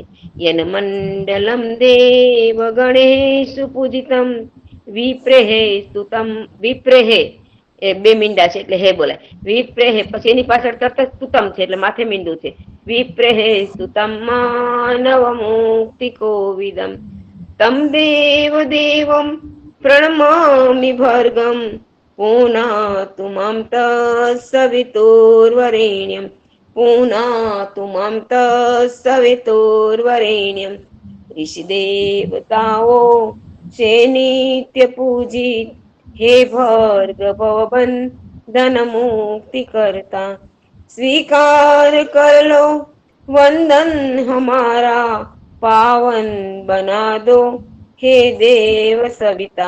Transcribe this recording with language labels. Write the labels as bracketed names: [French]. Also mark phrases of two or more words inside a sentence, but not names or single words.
[Sanskrit] યનમંડલમ દેવ ગણેશ પૂજિતમ વિપ્રેહે સ્તુતમ, [Gujarati] વિપ્રેહે એ બે મીંડા છે એટલે હે બોલાય. વિપ્રેહે પછી એની પાછળ તરત સ્તુતમ છે એટલે માથે મીંડું છે. [Sanskrit] વિપ્રેહે સ્તુતમ માનવ મુક્તિ કોવિદમ તમ દેવમ પ્रणमामि भर्गं पुनातु मां तत्सवितुर्वरेण्यं पुनातु मां तत्सवितुर्वरेण्यं [Hindi] ईश देवताओ से नित्य पूजित हे भर्ग भवबन धन मुक्ति करता स्वीकार कर लो वंदन हमारा पावन बना दो हे देव सविता